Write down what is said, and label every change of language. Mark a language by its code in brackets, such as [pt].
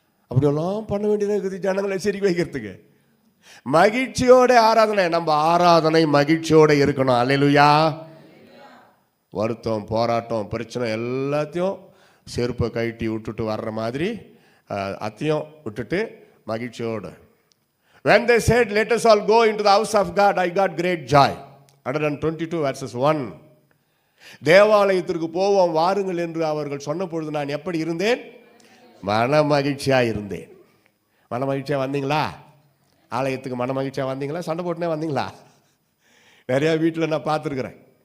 [ta] அப்படியெல்லாம் பண்ண வேண்டியதாக இருக்குது ஜனங்களை சிரிக்க வைக்கிறதுக்கு. மகிழ்ச்சியோட ஆராதனை, நம்ம ஆராதனை மகிழ்ச்சியோடு இருக்கணும். அல்லேலூயா. வருத்தம், போராட்டம், பிரச்சனை எல்லாத்தையும் செருப்பை கழட்டி விட்டுட்டு வர்ற மாதிரி அத்தையும் விட்டுட்டு மகிழ்ச்சியோடு. [en] When they said, let us all go into the house of God, I got great joy. 122:1. [ta] தேவாலயத்திற்கு போவோம் வாருங்கள் என்று அவர்கள் சொன்ன பொழுது நான் எப்படி இருந்தேன்? மன மகிழ்ச்சியாக இருந்தேன். மன மகிழ்ச்சியாக வந்தீங்களா? ஆலயத்துக்கு மன மகிழ்ச்சியாக வந்தீங்களா? சண்டை போட்டுனே வந்தீங்களா? நிறையா வீட்டில் நான் பார்த்துருக்குறேன்.